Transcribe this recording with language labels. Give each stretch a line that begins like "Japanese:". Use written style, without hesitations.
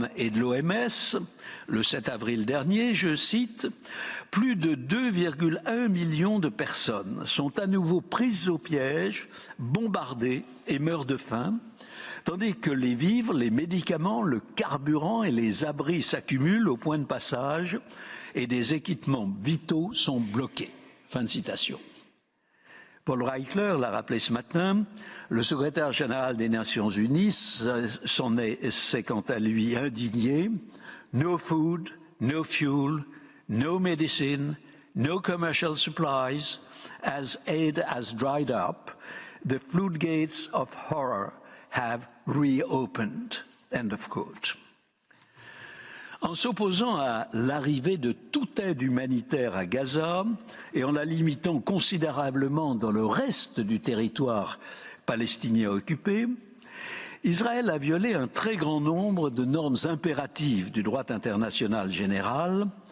French: et de l'OMS, le 7 avril dernier, je cite, « Plus de 2,1 millions de personnes sont à nouveau prises au piège, bombardées et meurent de faim, tandis que les vivres, les médicaments, le carburant et les abris s'accumulent au point de passage et des équipements vitaux sont bloqués. » Fin de citation. Paul Reichler l'a rappelé ce matin, le secrétaire général des Nations Unies s'est quant à lui indigné.
English: No food, no fuel, no medicine, no commercial supplies, as aid has dried up, the floodgates of horror have reopened. End of quote.
French: En s'opposant à l'arrivée de toute aide humanitaire à Gaza et en la limitant considérablement dans le reste du territoire palestinien occupé, Israël a violé un très grand nombre de normes impératives du droit international général.